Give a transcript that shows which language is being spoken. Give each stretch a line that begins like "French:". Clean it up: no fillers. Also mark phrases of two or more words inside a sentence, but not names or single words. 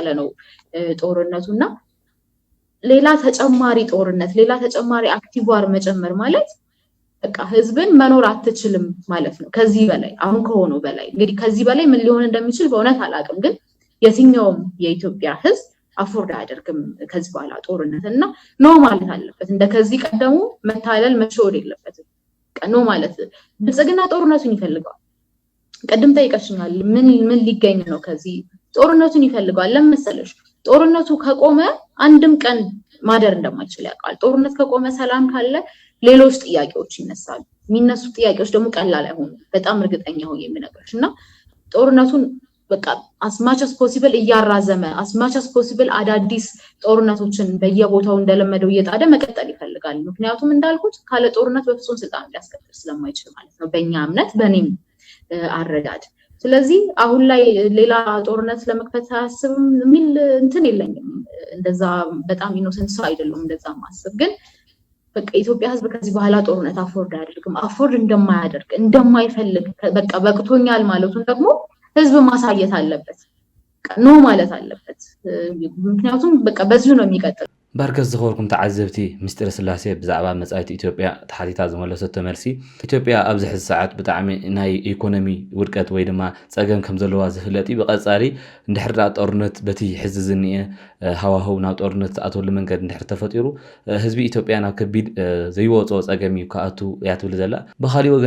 Amharic: ነው ጦርነቱና ሌላ ተጨማሪ ጦርነት ሌላ ተጨማሪ
English: active war
Amharic: መጨመር ማለት በቃ ህዝብን መኖር አትችልም ማለት ነው። ከዚህ በላይ አሁን ከሆነው በላይ እንግዲህ ከዚህ በላይ ምን ሊሆን እንደሚችል በእውነት አላውቅም። ግን የትኛውም የኢትዮጵያ ህዝብ አፎርድ አያደርግም ከዚህ በኋላ ጦርነት እና ኖ ማለት አለበት። እንደከዚህ ቀደሙ መታለል መሸወድ የለበትም። ኖ ማለት ብልጽግና ጦርነቱን ይፈልገዋል። ቀደም ጠይቀሽኛል፣ ምን ሊገኝ ነው ከዚህ? ጦርነቱን ይፈልገዋል። ለምን መሰለሽ? ጦርነቱ ከቆመ አንድም ቀን ማደር እንደማይችል ያውቃል። ጦርነት ከቆመ ሰላም ካለ ሌሎች ጥያቄዎች ይነሳሉ። የሚነሱ ጥያቄዎች ደግሞ ቀላል አይሆኑ በጣም እርግጠኛ ሆኜ የምነግርሽ እና ጦርነቱን በቃ
English: as much as possible
Amharic: እያራዘመ
English: as much as possible
Amharic: አዳዲስ ጦርነቶችን በየቦታው እንደለመደው እየጣደ መቀጠል ይፈልጋል ምክንያቱም እንዳልኩት ካለ ጦርነት በፍጹም ስልጣን ሊያስቀጥል ስለማይችል ማለት ነው በእኛ እምነት በእኔም አረዳድ ስለዚህ አሁን ላይ ሌላ ጦርነት ለመክፈት አስብም የሚል እንትን የለኝም እንደዛ በጣም ኢኖሰንስ አይደለም እንደዛ ማስብ ግን በቃ ኢትዮጵያ ህዝብ ከዚህ በኋላ ጦርነት አፎርድ አያደርግም አፎርድ እንደማያደርግ እንደማይፈልግ በቃ በቅቶኛል ማለቱን ደግሞ ህዝብ ማሳየት አለበት ኖ ማለት አለበት ምክንያቱም በቃ በዚሁ ነው የሚቀጥለው
Tigrinya: ባርከስ ዝኸርኩም ተዓዘብቲ ምስጢር ስላሴ ብዛዕባ መጻኢት ኢትዮጵያ ተሓቲታ ዝመለሰት ተመልሲ ኢትዮጵያ ኣብዚ ሕዚ ሰዓት ብጣዕሚ ናይ ኢኮኖሚ ውድቀት ወይ ድማ ፀገም ከም ዘለዋ ዝፍለጥ ብቐጻሊ እንድሕር ጦርነት በቲ ሕዚ ዝኒአ ሃዋህው ናብ ጦርነት ኣተወሉ መንገድ እንድሕር ተፈጢሩ ህዝቢ ኢትዮጵያ ናብ ከቢድ ዘይወፆ ፀገም ከኣቱ ያትብል ዘላ ብኻሊእ ወገን